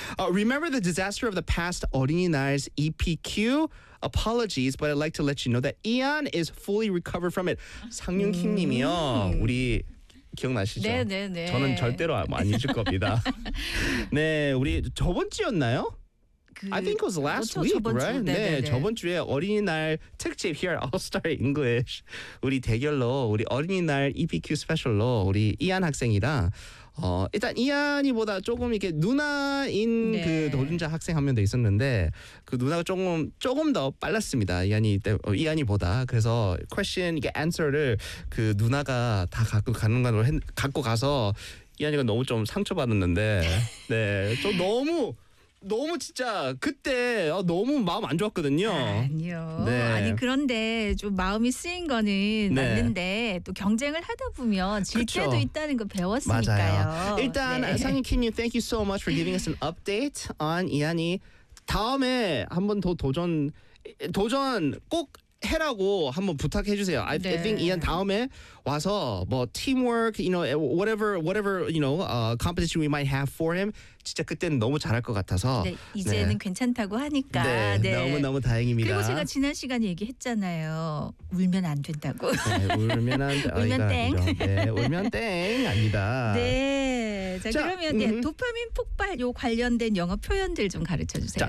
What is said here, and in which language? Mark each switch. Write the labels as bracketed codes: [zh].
[en] Remember the disaster of the past 어린이날's EPQ? Apologies, but I'd like to let you know that Ian is fully recovered from it. [ko] 상윤킴님이요 우리 기억나시죠? 네네네. 네, 네. 저는 절대로 안 잊을 겁니다. 네 우리 저번 주였나요? [en] I think it was last week, [ko] 저번 [en] right? [ko] 네, 저번 주에 어린이날 특집 Here All-Star English 우리 대결로 우리 어린이날 EPQ 스페셜로 우리 이안 학생이랑 일단 이안이보다 조금 이렇게 누나인 네. 그 도전자 학생 한 명 더 있었는데 그 누나가 조금 더 빨랐습니다. 이안이보다 그래서 question 이게 answer를 그 누나가 다 갖고 가서 이안이가 너무 좀 상처받았는데 네, 좀 너무 진짜 그때 너무 마음 안 좋았거든요. 아니요. 네. 아니 그런데 좀 마음이 쓰인 거는 네. 맞는데 또 경쟁을 하다 보면 질 그쵸. 때도 있다는 거 배웠으니까요. 맞아요. 일단 네. [en] 상윤 킴님 thank you so much for giving us an update on 이안이. [ko] 다음에 한 번 더 도전 꼭 해라고 한번 부탁해 주세요. [en] I, 네. I think 이안 [ko] 다음에 와서 뭐 [en] teamwork, you know, whatever, you know, competition we might have for him. [ko] 진짜 그때는 너무 잘할 것 같아서. 네, 이제는 네. 괜찮다고 하니까. 네, 네. 너무 다행입니다. 그리고 제가 지난 시간에 얘기했잖아요. 울면 안 된다고. 네, 울면 안 된다. 울면 땡. 네, 울면 땡 아니다. 네. 자 그러면 네, 도파민 폭발 요 관련된 영어 표현들 좀 가르쳐 주세요.